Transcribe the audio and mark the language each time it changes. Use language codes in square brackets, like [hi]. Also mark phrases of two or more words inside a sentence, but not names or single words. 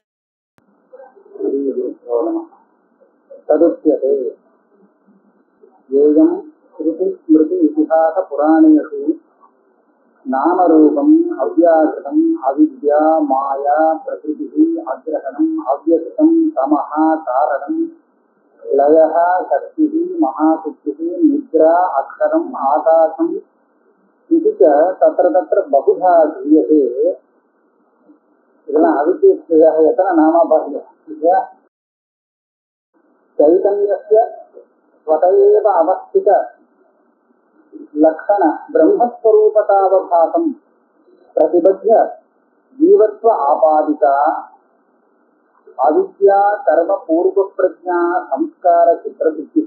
[sa] तदुच्यते येयं श्रुति स्मृति इतिहास पुराणेषु नामरूपम् अव्याकृतम् अविद्या माया प्रकृतिः अग्रहणम् अव्यक्तं तमः कारणम् लयः शक्तिः महाशक्तिः निद्रा अक्षरम् आकाशम् इति च तत्र तत्र बहुधा क्रियते [ta] இதெல்லாம் அவித்யஸ்ய எத்தனை நாமாபாகிய [sa] चैतन्यस्य स्वतः अवस्थित लक्षण ब्रह्मस्वरूपतावभासं प्रतिबद्ध जीवत्व आपादिता अविद्या कर्म पूर्व प्रज्ञा संस्कार चित्रवृत्तिः